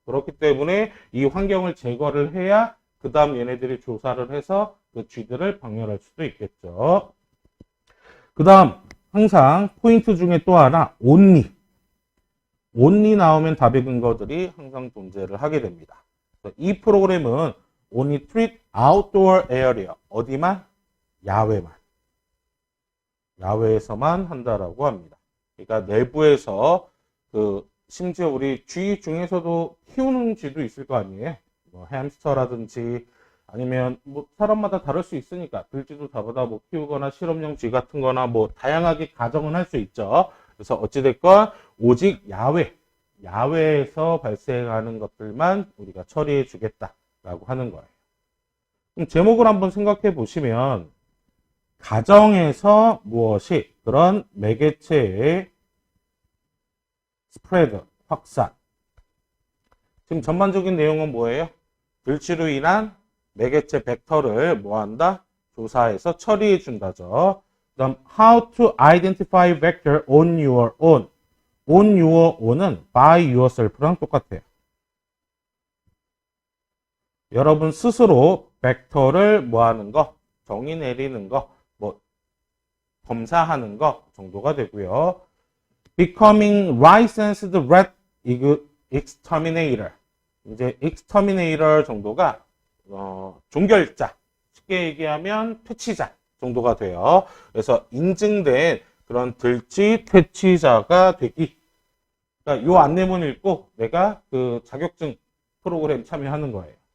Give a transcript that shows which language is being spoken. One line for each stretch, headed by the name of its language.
Korean: 그렇기 때문에 이 환경을 제거를 해야 그 다음 얘네들이 조사를 해서 그 쥐들을 박멸할 수도 있겠죠. 그 다음 항상 포인트 중에 또 하나 only. only 나오면 답의 근거들이 항상 존재를 하게 됩니다. 이 프로그램은
English: only treat outdoor area.
Korean: 어디만? 야외만. 야외에서만 한다라고 합니다. 그러니까 내부에서 심지어 우리 쥐 중에서도 키우는 쥐도 있을 거 아니에요. 뭐 햄스터라든지 아니면 뭐 사람마다 다를 수 있으니까 들쥐도 다보다 뭐 키우거나 실험용 쥐 같은 거나 뭐 다양하게 가정은 할 수 있죠. 그래서 어찌됐건 오직 야외에서 발생하는 것들만 우리가 처리해 주겠다라고 하는 거예요. 그럼 제목을 한번 생각해 보시면 가정에서 무엇이 그런 매개체의 스프레드, 확산. 지금 전반적인 내용은 뭐예요? 들치로 인한 매개체 벡터를 뭐한다? 조사해서 처리해 준다죠.
English: 그다음 how to identify vector on your own. on your own은 by yourself랑
Korean: 똑같아요. 여러분 스스로 벡터를 뭐하는 거? 정의 내리는 거, 뭐 검사하는 거 정도가 되고요.
English: becoming licensed rat exterminator.
Korean: 이제 exterminator 정도가 종결자, 쉽게 얘기하면 퇴치자 정도가 돼요. 그래서 인증된 그런 들쥐 퇴치자가 되기. 그러니까 요 안내문 읽고 내가 그 자격증 프로그램 참여하는 거예요.